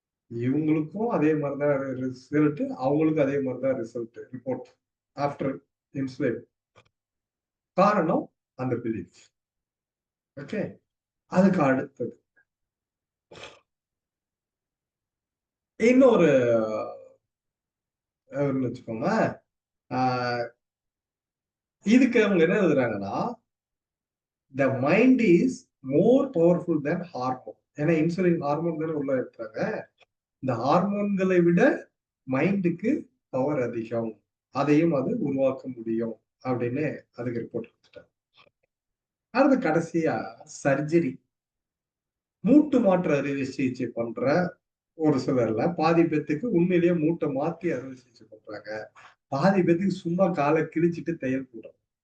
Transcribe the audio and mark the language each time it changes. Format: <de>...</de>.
<ta>இவங்களுக்கும் அதே மாதிரிதான் ரிசல்ட், அவங்களுக்கும் அதே மாதிரிதான் ரிசல்ட் ரிப்போர்ட் ஆஃப்டர் இன்சுலின். காரணம் அந்த பிலீஃப். ஓகே, அதுக்கு அடுத்தது இன்னொரு வச்சுக்கோங்க. இதுக்கு அவங்க என்ன எழுதுறாங்கன்னா,</ta> <en>the mind is more powerful than hormone.</en> <ta>ஏன்னா இன்சுலின் ஹார்மோன் தானே உள்ள எடுத்துறாங்க. இந்த ஹார்மோன்களை விட மைண்டுக்கு பவர் அதிகம், அதையும் அது உருவாக்க முடியும் அப்படின்னு அதுக்கு ரிப்போர்ட் கொடுத்துட்டாங்க. அடுத்து கடைசியா சர்ஜரி, மூட்டு மாற்று அறுவை சிகிச்சை பண்ற ஒரு சிலர்ல பாதி பேத்துக்கு உண்மையிலேயே மூட்டை மாத்தி அறுவை சிகிச்சை பண்றாங்க, பாதி பேத்துக்கு சும்மா காலை கிழிச்சிட்டு தையல் போடுறாங்க.</ta>